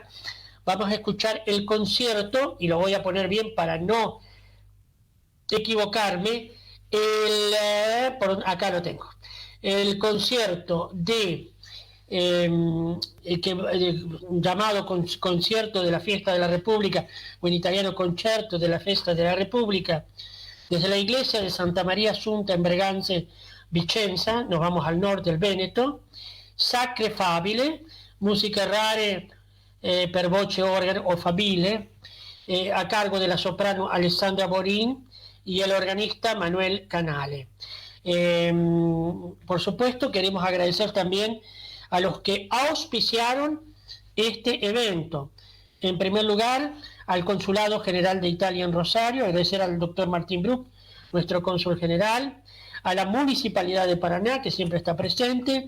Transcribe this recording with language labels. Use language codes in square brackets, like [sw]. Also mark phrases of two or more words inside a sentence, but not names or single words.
[es] Vamos a escuchar el concierto, y lo voy a poner bien para no equivocarme, acá lo tengo, el concierto llamado concierto de la Fiesta de la República, o en italiano concerto de la Fiesta de la República, desde la iglesia de Santa Maria Assunta en Breganze, Vicenza. Nos vamos al norte del Veneto. [it] Sacre Fabile, musica rare per voce organo o fabile, [es] a cargo de la soprano Alessandra Borin y el organista Manuel Canale. Por supuesto, queremos agradecer también a los que auspiciaron este evento. En primer lugar, al Consulado General de Italia en Rosario, agradecer al doctor Martín Bruck, nuestro cónsul general, a la Municipalidad de Paraná, que siempre está presente,